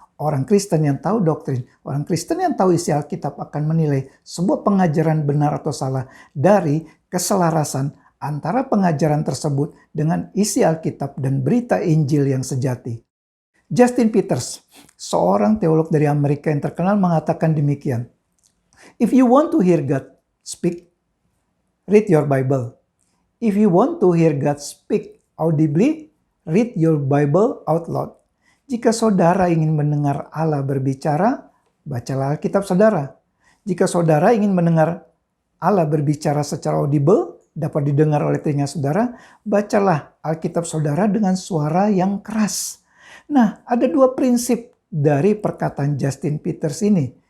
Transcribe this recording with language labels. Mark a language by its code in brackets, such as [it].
[id] Orang Kristen yang tahu doktrin, orang Kristen yang tahu isi Alkitab akan menilai sebuah pengajaran benar atau salah dari keselarasan antara pengajaran tersebut dengan isi Alkitab dan berita Injil yang sejati. Justin Peters, seorang teolog dari Amerika yang terkenal, mengatakan demikian. [en] If you want to hear God speak, read your Bible. If you want to hear God speak audibly, read your Bible out loud. [id] Jika saudara ingin mendengar Allah berbicara, bacalah Alkitab saudara. Jika saudara ingin mendengar Allah berbicara secara audible, dapat didengar oleh telinga saudara, bacalah Alkitab saudara dengan suara yang keras. Nah, ada dua prinsip dari perkataan Justin Peters ini.